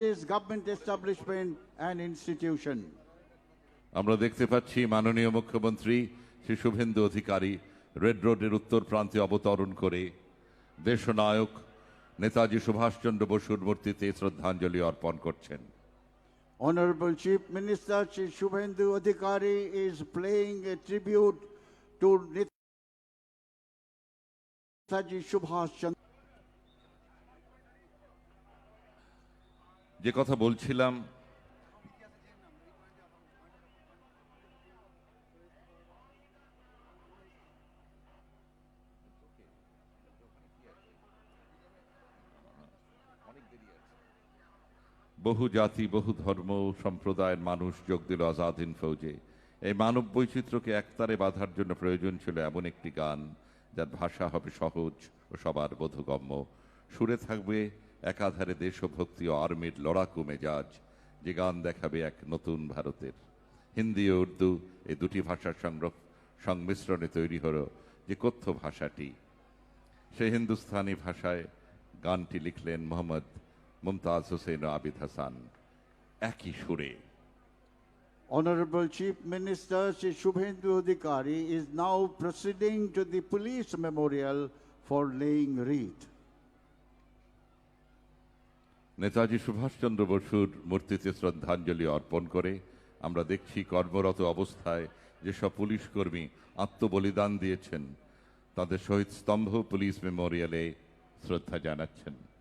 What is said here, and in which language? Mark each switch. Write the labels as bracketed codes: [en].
[en] this government establishment and institution. [bn] আমরা দেখতে পাচ্ছি মাননীয় মুখ্যমন্ত্রী শ্রী শুভেন্দু অধিকারী রেড রোডের উত্তর প্রান্তে অবতরণ করে দেশনায়ক নেতাজি সুভাষচন্দ্র বসুর মূর্তিতে শ্রদ্ধাঞ্জলি অর্পণ করছেন। [en] Honorable Chief Minister Shri Shubhendu Adhikari is paying a tribute to Netaji Subhash Chandra. [bn] যে কথা বলছিলাম, বহু জাতি বহু ধর্ম সম্প্রদায়ের মানুষ যোগ দিল আজাদ হিন্দ ফৌজে। এই মানব বৈচিত্র্যকে একতারে বাঁধার জন্য প্রয়োজন ছিল এমন একটি গান যার ভাষা হবে সহজ ও সবার বোধগম্য, সুরে থাকবে একাধারে দেশভক্তি ও আর্মির লড়াকু মেজাজ, যে গান দেখাবে এক নতুন ভারতের। হিন্দি ও উর্দু এই দুটি ভাষার সংমিশ্রণে তৈরি হলো যে কথ্য ভাষাটি। সেই হিন্দুস্তানি ভাষায় গানটি লিখলেন মোহাম্মদ মুমতাজ হোসেন ও আবিদ হাসান একই সুরে। [en] Honorable Chief Minister Shri Shubhendu Adhikari is now proceeding to the police memorial for laying wreath. [bn] Netaji Subhash Chandra বসুর মূর্তিতে শ্রদ্ধাঞ্জলি অর্পণ করে আমরা দেখছি কর্মরত অবস্থায় যেসব পুলিশ কর্মী আত্মবলিদান দিয়েছেন তাদের শহীদ স্তম্ভ পুলিশ মেমোরিয়ালে শ্রদ্ধা জানাচ্ছেন।